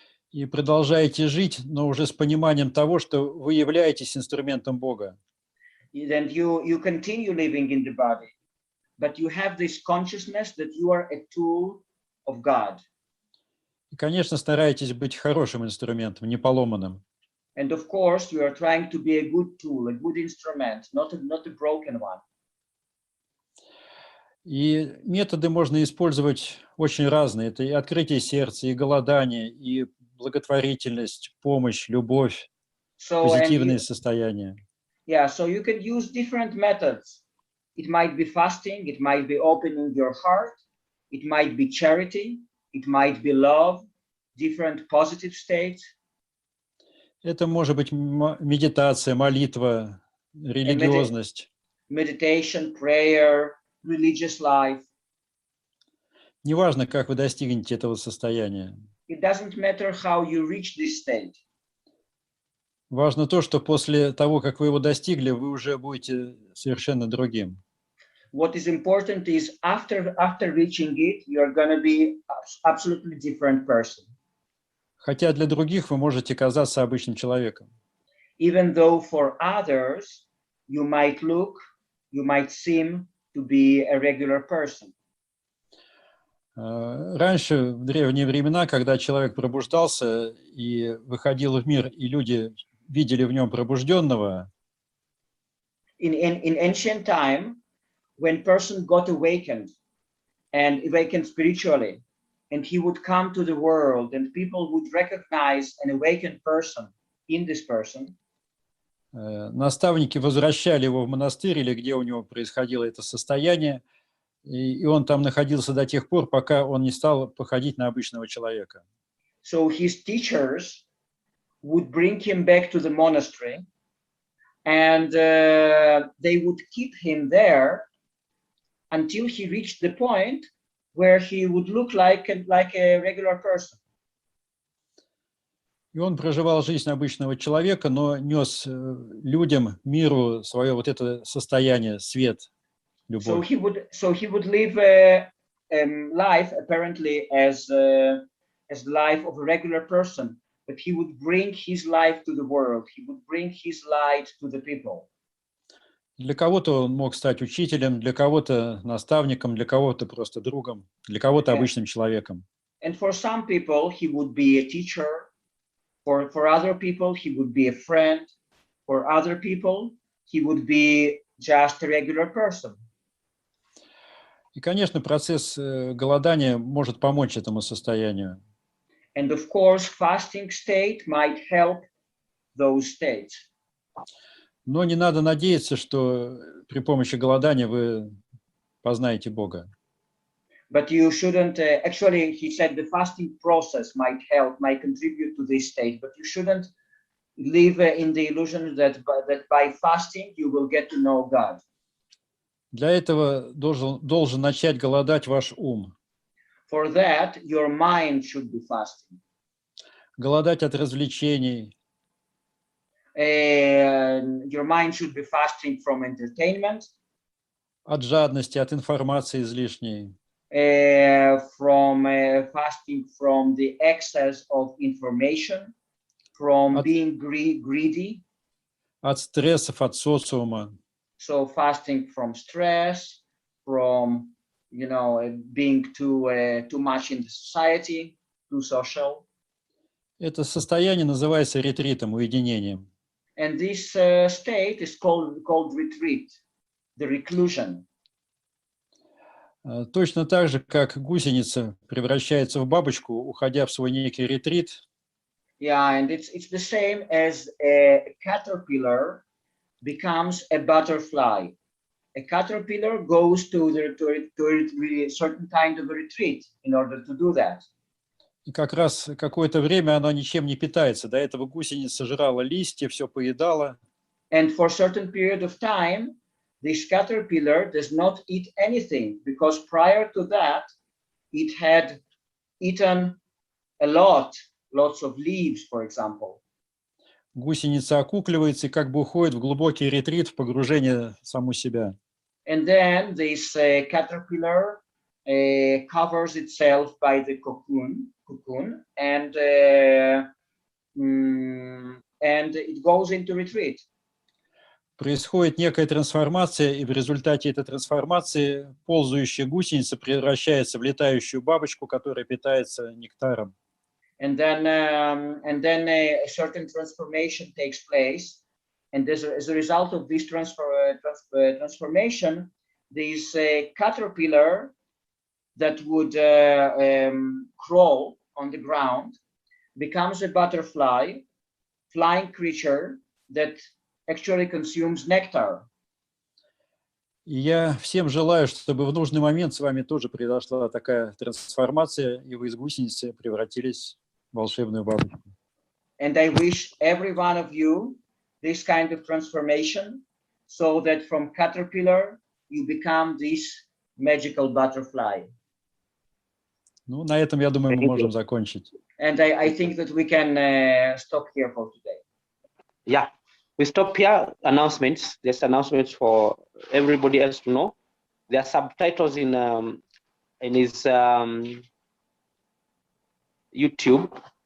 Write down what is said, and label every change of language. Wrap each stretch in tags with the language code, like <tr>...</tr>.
<ru>и продолжаете жить, но уже с пониманием того, что вы являетесь инструментом Бога.</ru> <en>then you continue living in the body, but you have this consciousness that you are a tool of God.</en> <ru>И, конечно, стараетесь быть хорошим инструментом, не поломанным.</ru> <en>And of course, you are trying to be a good tool, a good instrument, not a broken one.</en> <ru>И методы можно использовать очень разные. Это и открытие сердца, и голодание, и благотворительность, помощь, любовь, позитивные состояния.</ru> <en>Yeah, so you can use different methods. It might be fasting, it might be opening your heart, it might be charity, it might be love, different positive states.</en> <ru>Это может быть медитация, молитва, религиозность.</ru> <en>Meditation, prayer, religious life.</en> <ru>Неважно, как вы достигнете этого состояния.</ru> <en>It doesn't matter how you reach this state.</en> <ru>Важно то, что после того, как вы его достигли, вы уже будете совершенно другим.</ru> <en>What is important is after reaching it, you're going to be absolutely different person.</en> <ru>Хотя для других вы можете казаться обычным человеком.</ru> <en>Even though for others, you might seem to be a regular person.</en> <ru>Раньше, в древние времена, когда человек пробуждался и выходил в мир, и люди видели в нем пробужденного,</ru> <en>in ancient time, when person got awakened spiritually, and he would come to the world, and people would recognize an awakened person in this person.</en> <ru>Наставники возвращали его в монастырь или где у него происходило это состояние, и он там находился до тех пор, пока он не стал походить на обычного человека.</ru> <en>So his teachers would bring him back to the monastery, and they would keep him there until he reached the point where he would look like a regular person.</en> <ru>И он проживал жизнь обычного человека, но нес людям, миру свое вот это состояние, свет, любовь.</ru> <en>So he would live a life apparently as the life of a regular person, but he would bring his life to the world. He would bring his light to the people.</en> <ru>Для кого-то он мог стать учителем, для кого-то наставником, для кого-то просто другом, для кого-то обычным человеком.</ru> <en>And for some people, he would be a teacher. For other people, he would be a friend. For other people, he would be just a regular person.</en> <ru>И, конечно, процесс голодания может помочь этому состоянию.</ru> <en>And of course, fasting state might help those states.</en> <ru>Но не надо надеяться, что при помощи голодания вы познаете Бога.</ru> <en>But you shouldn't, actually, he said the fasting process might contribute to this state, but you shouldn't live in the illusion that by fasting you will get to know God.</en> <ru>Для этого должен начать голодать ваш ум.</ru> <en>For that, your mind should be fasting.</en> <ru>голодать от развлечений,</ru> <en>your mind should be fasting from entertainment,</en> <ru>от жадности, от информации излишней,</ru> <en>from fasting from the excess of information, from being greedy.</en> <ru>от стрессов, от социума.</ru> <en>So fasting from stress, from being too much in the society, too social.</en> <ru>Это состояние называется ретритом, уединением.</ru> <en>And this state is called retreat, the reclusion.</en> <ru>Точно так же, как гусеница превращается в бабочку, уходя в свой некий ретрит.</ru> <en>Yeah, and it's the same as a caterpillar becomes a butterfly. A caterpillar goes to a certain kind of a retreat in order to do that.</en> <ru>И как раз какое-то время она ничем не питается. До этого гусеница жрала листья, все поедала.</ru> <en>And for a certain period of time, this caterpillar does not eat anything, because prior to that, it had eaten lots of leaves, for example.</en> <ru>Гусеница окукливается и как бы уходит в глубокий ретрит, в погружение в саму себя.</ru> <en>And then this caterpillar covers itself by the cocoon, and it goes into retreat.</en> <ru>Происходит некая трансформация, и в результате этой трансформации ползающая гусеница превращается в летающую бабочку, которая питается нектаром.</ru> <en>And then a certain transformation takes place, and as a result of this transformation, this caterpillar that would crawl on the ground becomes a butterfly, flying creature that actually consumes nectar.</en> <ru>И я всем желаю, чтобы в нужный момент с вами тоже произошла такая трансформация, и вы из гусеницы превратились в волшебную бабочку.</ru> <en>And I wish every one of you this kind of transformation, so that from caterpillar you become this magical butterfly.</en> <ru>Ну, на этом, я думаю, мы можем закончить.</ru> <en>And I think that we can stop here for today. Yeah, we stop here. Announcements. There's announcements for everybody else to know. There are subtitles in his YouTube.</en>